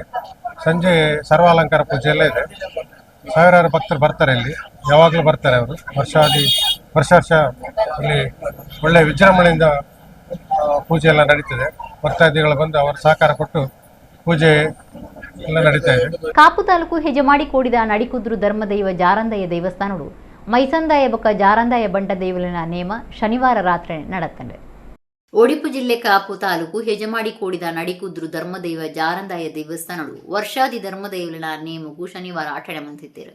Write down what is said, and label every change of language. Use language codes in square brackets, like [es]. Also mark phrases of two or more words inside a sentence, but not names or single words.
[kn] ಸಂಜೆ ಸರ್ವಾಲಂಕಾರ ಪೂಜೆ ಎಲ್ಲ ಇದೆ. ಸಾವಿರಾರು ಭಕ್ತರು ಬರ್ತಾರೆ. ಇಲ್ಲಿ ಯಾವಾಗಲೂ ಬರ್ತಾರೆ. ಅವರು ವರ್ಷ ಇಲ್ಲಿ ಒಳ್ಳೆಯ ವಿಜೃಂಭಣೆಯಿಂದ ಪೂಜೆ ಎಲ್ಲ ನಡೀತದೆ. ಭಕ್ತಾದಿಗಳು ಬಂದು ಅವರ ಸಹಕಾರ ಕೊಟ್ಟು ಪೂಜೆ ಎಲ್ಲ ನಡೀತಾ ಇದೆ. [tcy] ಕಾಪು ತಾಲೂಕು ಹೆಜಮಾಡಿ ಕೋಡಿದ ನಡಿಕುದ್ರು ಧರ್ಮದೈವ ಜಾರಂದಯ ದೇವಸ್ಥಾನಗಳು ಮೈಸಂದಾಯ ಬೊಕ್ಕ ಜಾರಂದಾಯ ಬಂಟ ದೇವಲಿನ ನೇಮ ಶನಿವಾರ ರಾತ್ರಿ ನಡೆತಂಡೆ. ಒಡಿಪು ಜಿಲ್ಲೆ ಕಾಪು ತಾಲೂಕು ಹೆಜಮಾಡಿ ಕೋಡಿದ ನಡಿಕುದ್ರು ಧರ್ಮದೈವ ಜಾರಂದಾಯ ದೇವಸ್ಥಾನಗಳು ವರ್ಷಾದಿ ಧರ್ಮದೈವಲಿನ ನೇಮಗೂ ಶನಿವಾರ ಆಟಣೆ ಮಂತಿದ್ದೇರು.